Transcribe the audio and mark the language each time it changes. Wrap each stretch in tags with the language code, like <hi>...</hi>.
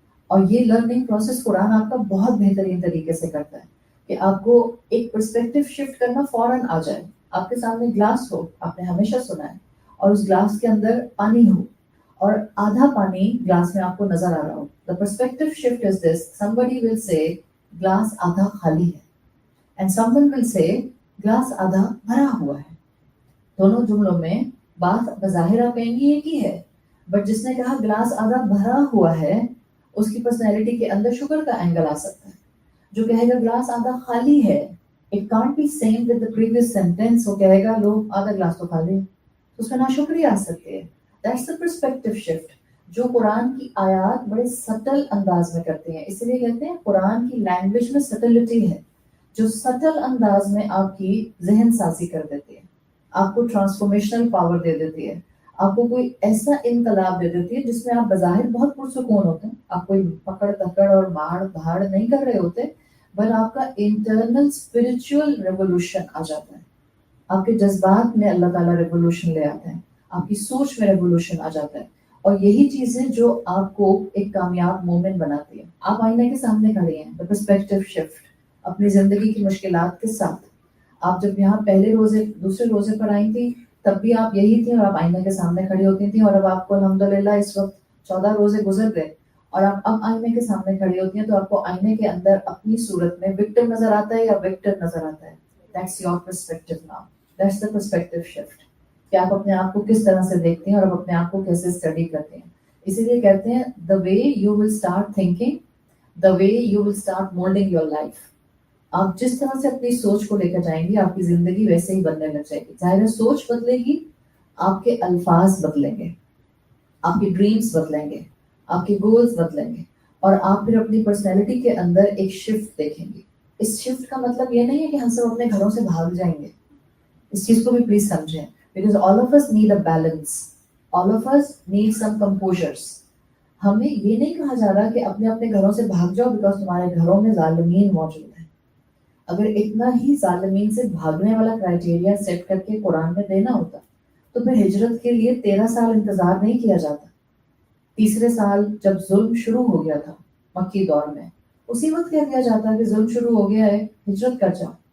<ur>اور یہ learning process قرآن آپ کا بہت بہترین طریقے سے کرتا ہے کہ آپ کو ایک پرسپیکٹو شفٹ کرنا فوراً آ جائے. آپ کے سامنے گلاس ہو, آپ نے ہمیشہ سنا ہے, اور اس گلاس کے اندر پانی ہو اور آدھا پانی گلاس میں آپ کو نظر آ رہا ہو.</ur> <en>The perspective shift is this: somebody will say</en> <ur>glass آدھا خالی ہے,</ur> <en>and someone will say</en> <ur>glass آدھا بھرا ہوا ہے. دونوں جملوں میں بات بظاہر آپ کہیں گی ایک ہی ہے, بٹ جس نے کہا گلاس آدھا بھرا ہوا ہے اس کی پرسنالٹی کے اندر شکر کا اینگل آ سکتا ہے. جو کہے گا گلاس آدھا خالی ہے,</ur> <en>it can't be same with the previous sentence.</en> <ur>وہ کہے گا لوگ آدھا گلاس تو خالی ہے, تو اس میں ناشکری آ سکتی ہے.</ur> <en>That's the perspective shift</en> <ur>جو قرآن کی آیات بڑے سٹل انداز میں کرتے ہیں. اس لیے کہتے ہیں قرآن کی لینگویج میں سٹلٹی ہے, جو سٹل انداز میں آپ کی ذہن سازی کر دیتی ہے, آپ کو ٹرانسفارمیشنل پاور دے دیتی ہے, آپ کو کوئی ایسا انقلاب دے دیتی ہے جس میں آپ بظاہر بہت پرسکون ہوتے ہیں, آپ کوئی پکڑ تکڑ اور ماڑ دھاڑ نہیں کر رہے ہوتے, بٹ آپ کا انٹرنل اسپرچل ریوولوشن آ جاتا ہے. آپ کے جذبات میں اللہ تعالیٰ ریوولوشن لے آتے ہیں, آپ کی سوچ میں ریوولوشن آ جاتا ہے. اور یہی چیز ہے جو آپ کو ایک کامیاب مومن بناتی ہے. آپ آئینے کے سامنے کھڑے ہیں,</ur> <en>the perspective shift,</en> <ur>اپنی زندگی کی مشکلات کے ساتھ. آپ جب یہاں پہلے روزے دوسرے روزے پر آئی تھی تب بھی آپ یہی تھی, اور آپ آئینے کے سامنے کھڑی ہوتی تھیں, اور اب آپ کو الحمدللہ اس وقت 14 روزے گزر گئے اور آپ اب آئینے کے سامنے کھڑی ہوتی ہیں, تو آپ کو آئینے کے اندر اپنی صورت میں وکٹم نظر آتا ہے یا وکٹر نظر آتا ہے.</ur> <en>That's your perspective now. That's the perspective shift.</en> <ur>کہ آپ اپنے آپ کو کس طرح سے دیکھتے ہیں اور آپ اپنے آپ کو کیسے اسٹڈی کرتے ہیں. اسی لیے کہتے ہیں</ur> <en>the way you will start thinking, the way you will start molding your life.</en> <ur>آپ جس طرح سے اپنی سوچ کو لے کر جائیں گی آپ کی زندگی ویسے ہی بننے لگ جائے گی. ظاہر ہے سوچ بدلے گی, آپ کے الفاظ بدلیں گے, آپ کی ڈریمز بدلیں گے, آپ کے گولز بدلیں گے, اور آپ پھر اپنی پرسنالٹی کے اندر ایک شفٹ دیکھیں گے. اس شفٹ کا مطلب یہ نہیں ہے کہ ہم سب اپنے گھروں سے بھاگ جائیں گے. اس چیز کو بھی پلیز سمجھیں, because</ur> <en>all of us need a balance, all of us need some composures.</en> <ur>ہمیں یہ نہیں کہا جا رہا کہ اپنے اپنے گھروں سے بھاگ جاؤ بیکاز تمہارے گھروں میں ظالمین موجود ہیں. اگر اتنا ہی ظالمین سے بھاگنے والا کرائٹیریا سیٹ کر کے قرآن میں دینا ہوتا تو پھر ہجرت کے لیے 13 سال انتظار نہیں کیا جاتا. تیسرے سال جب ظلم شروع ہو گیا تھا مکی دور میں, اسی وقت کہہ دیا جاتا کہ ظلم شروع ہو گیا ہے, ہجرت کر جاؤ.</ur>